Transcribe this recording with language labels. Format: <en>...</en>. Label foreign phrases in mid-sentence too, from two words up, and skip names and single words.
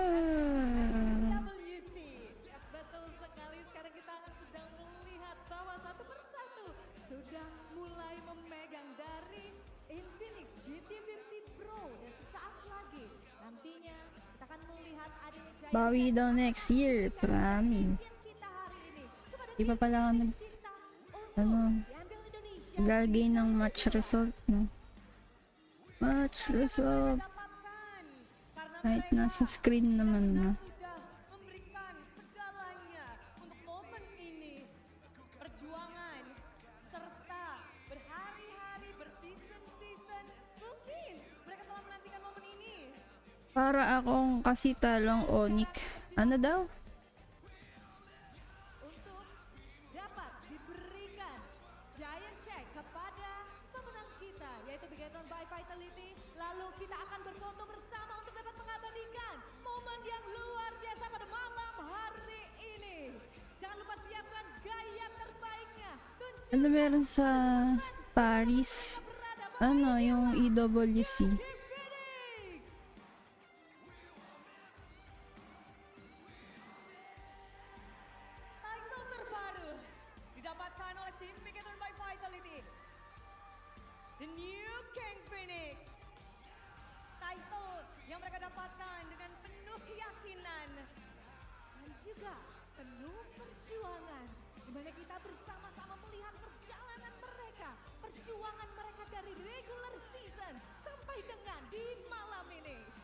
<id>WC. Betul sekali, sekarang kita akan sedang melihat bahwa satu persatu sudah mulai memegang dari Infinix GT50 Pro, dan sesaat lagi nantinya kita akan melihat adanya Giant</id> <tl>Bawi</tl> <id>Check</id> <tl>daw</tl> <en>next year,</en> <tl>promise.</tl> <id>kita hari ini kepada</id> <tl>Di pa pala ako nag... Ano? Lagay ng</tl> <en>match result,</en> <tl>no?</tl> <en>Match result.</en> <tl>Kahit nasa screen naman na.</tl> <id>sudah memberikan segalanya untuk momen ini. Perjuangan serta berhari-hari, berseason-season. Mungkin mereka telah menantikan momen ini.</id> <tl>Para akong kasi talong ONIC. Ano daw?</tl> <id>untuk dapat diberikan Giant Check kepada pemenang kita, yaitu Bigetron by Vitality. Lalu kita akan berfoto bersama untuk dapat mengabadikan momen yang luar biasa pada malam hari ini. Jangan lupa siapkan gaya terbaiknya.</id> <tl>Ano meron sa Paris? Ano, yung EWC.</tl> <id>Title terbaru didapatkan oleh tim Bigetron by Vitality.</id> <en>The New King Phoenix.</en> <id>Title yang mereka dapatkan dengan penuh keyakinan Dan juga penuh perjuangan, di mana kita bersama-sama melihat perjalanan mereka, perjuangan mereka dari</id> <en>regular season</en> <id>sampai dengan di malam ini.</id>